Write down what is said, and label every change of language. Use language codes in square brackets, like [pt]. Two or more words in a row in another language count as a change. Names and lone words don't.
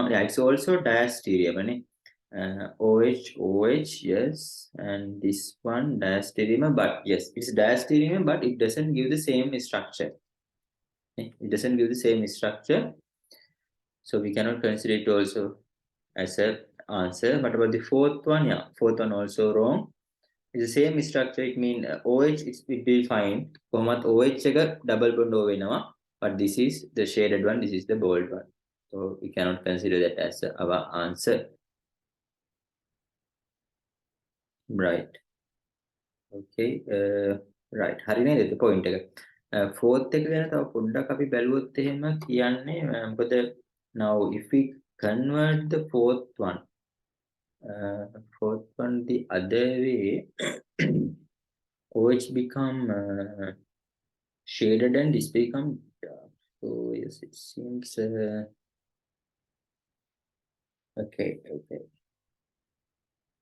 [en] Yeah, it's also diastereomer. OH, yes, and this one diastereomer, but yes, it's diastereomer, but it doesn't give the same structure. It doesn't give the same structure, so we cannot consider it also as a answer. But about the fourth one, yeah, fourth one also wrong. It's the same structure. It means OH, it will be fine. [si] කොහොමත් OH එක [en] double bond [si] O වෙනවා, [en] but this is the shaded one. This is the bold one. So we cannot consider that as our answer. Right. Okay. Right. [si] හරි නේද point එක. Fourth එක ගැන තව පොඩ්ඩක් අපි බැලුවොත් එහෙම කියන්නේ මොකද [en] now if we convert the fourth one the other way OH become shaded and this become dark. So yes, it seems okay. Right.